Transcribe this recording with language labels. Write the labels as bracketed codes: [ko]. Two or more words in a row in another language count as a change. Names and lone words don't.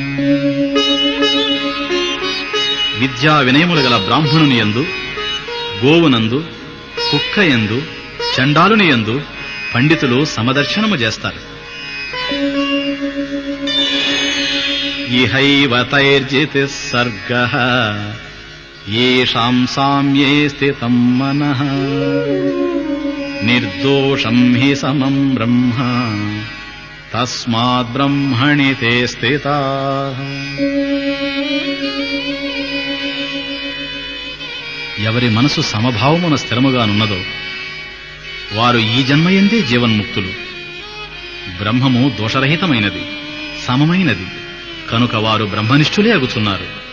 [te] విద్యా వినయములు గల బ్రాహ్మణుని యందు, గోవునందు, కుక్కయందు, చండాలుని యందు పండితులు సమదర్శనము చేస్తారు. [sa] ఇహైవ తైర్జితి సర్గః యేషాం సామ్యే స్థితం మనః నిర్దోషం హి సమం బ్రహ్మ తస్మాద్ బ్రహ్మణి తే స్థితాః. [te] ఎవరి మనసు సమభావమున స్థిరముగానున్నదో వారు ఈ జన్మయందే జీవన్ముక్తులు. బ్రహ్మము దోషరహితమైనది, సమమైనది కనుక వారు బ్రహ్మనిష్ఠులే అగుచున్నారు.